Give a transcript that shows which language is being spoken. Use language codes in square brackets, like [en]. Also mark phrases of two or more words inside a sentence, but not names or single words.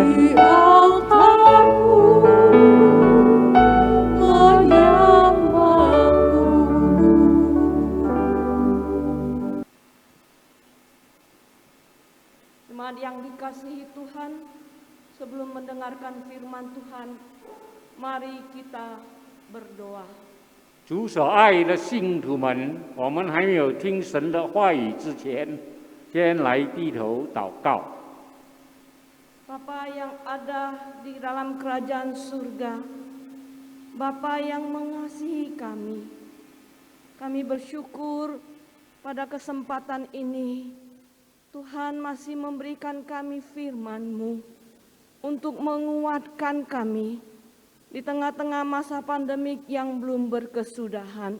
[id] di altar-Mu menyembah-Mu. Jemaat yang dikasihi Tuhan, sebelum mendengarkan firman Tuhan, mari kita berdoa. [zh] 主所爱的信徒们，我们还没有听神的话语之前，先来低头祷告。 [id] Bapa yang ada di dalam kerajaan surga, Bapa yang mengasihi kami bersyukur pada kesempatan ini, Tuhan masih memberikan kami firman-Mu untuk menguatkan kami di tengah-tengah masa pandemik yang belum berkesudahan.